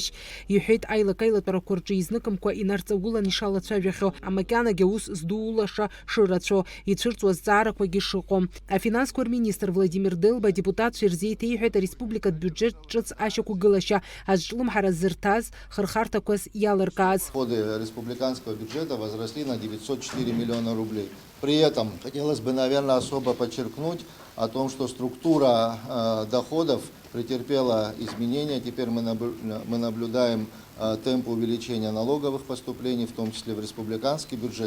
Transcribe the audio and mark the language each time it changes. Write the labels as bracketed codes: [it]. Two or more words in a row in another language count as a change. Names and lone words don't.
[ab] Иҳәеит аилак-аилатәарақәа рҿы изныкымкәа инарҵаулан ишалацәажәахьоу, амакьанагьы аус здуулаша шырацәоу, ицәырҵуа азҵаарақәагьы шыҟоу. Афинансқәа рминистр Владимир Делба депутатцәа ирзеиҭеиҳәеит ареспубликатә бюджет ҿыц ашьақәгылашьа азҿлымҳара зырҭаз хырхарҭақәас иалыркааз. [ru] Расходы республиканского бюджета возросли на 904 миллиона рублей. При этом хотелось бы, наверное, особо подчеркнуть о том, что структура доходов претерпела изменения. Теперь мы наблюдаем темп увеличения налоговых поступлений, в том числе в республиканский бюджет.